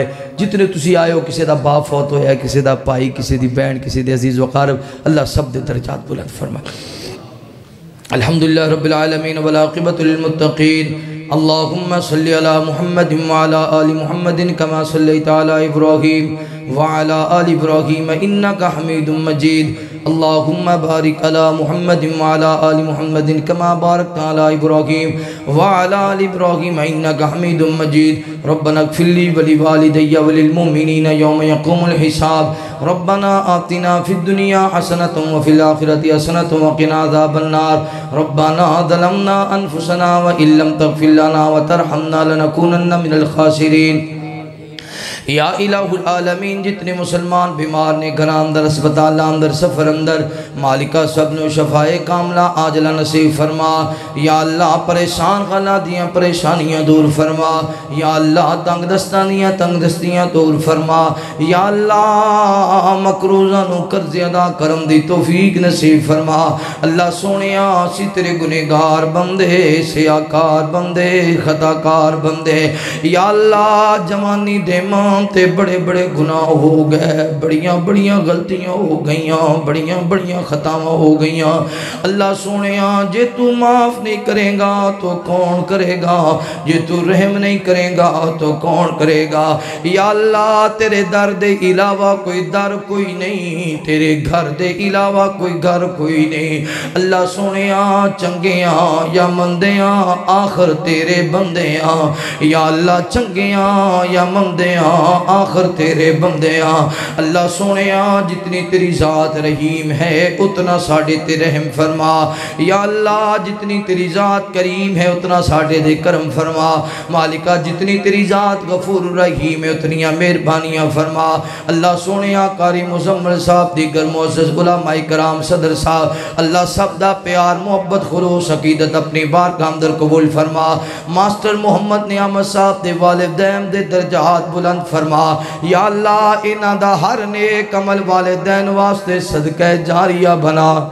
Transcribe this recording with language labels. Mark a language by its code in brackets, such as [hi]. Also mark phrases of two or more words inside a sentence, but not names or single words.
[pa] جتنے تسی آئے ہو, کسی دا باپ فوت ہویا ہے, کسی دا پائی, کسی دی بہن, کسی دے عزیز وقارب, اللہ سب دے درجات بلند فرمائے. [ar] الحمدللہ رب العالمین والعاقبۃ للمتقین. اللہم صلی علی محمد وعلی آل محمد کما صلیت علی ابراہیم وعلی آل ابراہیم انکا حمید مجید. اللهم بارك على محمد وعلى آل محمد كما باركت على إبراهيم وعلى آل إبراهيم إنك حميد مجيد ربنا اغفر لي ولوالدي وللمؤمنين يوم يقوم الحساب ربنا آتنا في الدنيا حسنة وفي الآخرة حسنة وقنا عذاب النار ربنا ظلمنا أنفسنا وإن لم تغفر لنا وترحمنا لنكونن من الخاسرين [pa] یا الہ العالمین جتنے مسلمان بیمار نے گھر اندر اسپتال اندر سفر اندر مالکہ سب نو شفائے کاملہ عاجلہ نصیب فرما یا اللہ پریشان خلا دیاں پریشانیاں دور فرما یا اللہ تنگ دستانیاں تنگ دستیاں دور فرما یا اللہ مکروزہ نو قرض ادا کرم دی توفیق نصیب فرما اللہ سونیا سی تیرے گنہگار بندے سیاکار بندے خطاکار بندے یا اللہ جوانی دے ماں تے بڑے بڑے گناہ ہو گئے بڑیاں بڑیاں غلطیاں ہو گئیاں بڑیاں بڑیاں خطاواں ہو گئیاں اللہ سونیاں جے تو معاف نہیں کرے گا تو کون کرے گا جے تو رحم نہیں کرے گا تو کون کرے گا یا اللہ تیرے در دے علاوہ کوئی در کوئی نہیں تیرے گھر دے علاوہ کوئی گھر کوئی نہیں اللہ سونیاں چنگیاں یا مندیاں آخر تیرے بندیاں یا اللہ چنگیاں یا مندیاں آخر تیرے بندیاں اللہ سونیاں جتنی تیری ذات رحیم ہے اتنا ساڑھے تے رحم فرما یا اللہ جتنی تیری ذات کریم ہے اتنا ساڑھے دے کرم فرما مالکہ جتنی تیری ذات غفور رحیم ہے اتنیاں مہربانیاں فرما اللہ سونیاں قاری مزمل صاحب دیگر معزز علماء کرام صدر صاحب اللہ سب دا پیار محبت خلوص عقیدت اپنی بارگاہ اندر قبول فرما ماسٹر محمد نعمت صاحب دے والدین دے درجات بلند فرما یا اللہ انہاں دا ہر نیک عمل والدین واسطے صدقہ جاریہ بنا